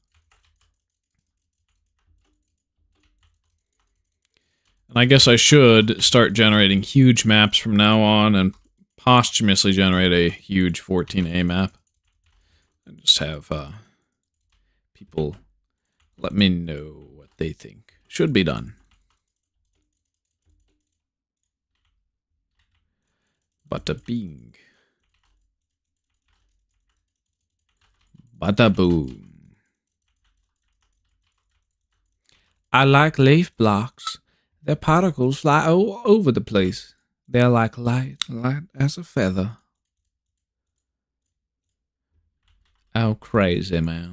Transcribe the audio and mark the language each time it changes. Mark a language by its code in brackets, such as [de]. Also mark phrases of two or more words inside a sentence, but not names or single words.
[en] And I guess I should start generating huge maps from now on and posthumously generate a huge 14A map. And just have people let me know what they think should be done. Bada bing. Bada boom. I like leaf blocks. Their particles fly all over the place. They're like light as a feather. Oh, crazy, man.